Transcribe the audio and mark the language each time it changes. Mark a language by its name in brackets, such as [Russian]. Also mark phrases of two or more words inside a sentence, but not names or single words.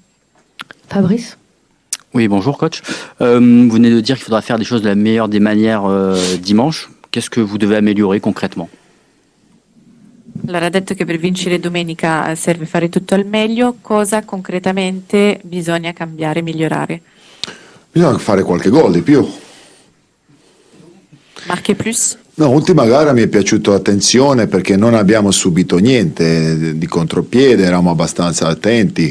[French] Fabrice? Oui, bonjour coach. Vous venez de dire qu'il faudra faire des choses de la meilleure des manières dimanche. Qu'est-ce que vous devez améliorer concrètement? [Italian] Allora, ha detto che per vincere domenica serve fare tutto al meglio. Cosa concretamente bisogna cambiare, migliorare? Bisogna fare qualche gol di più. [French] Marche plus? [Italian] No, ultima gara mi è piaciuto l'attenzione perché non abbiamo subito niente di contropiede, eravamo abbastanza attenti.